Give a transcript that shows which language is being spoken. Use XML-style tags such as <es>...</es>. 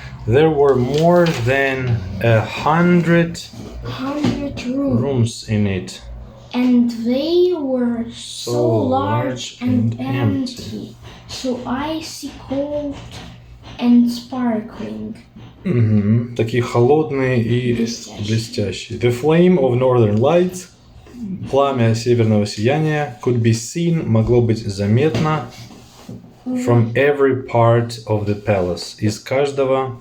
<en>There were more than 100 rooms in it. And they were so large and empty. So icy cold and sparkling.</en> <ru>Такие холодные и блестящие.</ru> <en>The flame of northern lights,</en> <ru>пламя северного сияния,</ru> <en>could be seen,</en> <ru>могло быть заметно,</ru> <en>from every part of the palace,</en> <ru>из каждой</ru>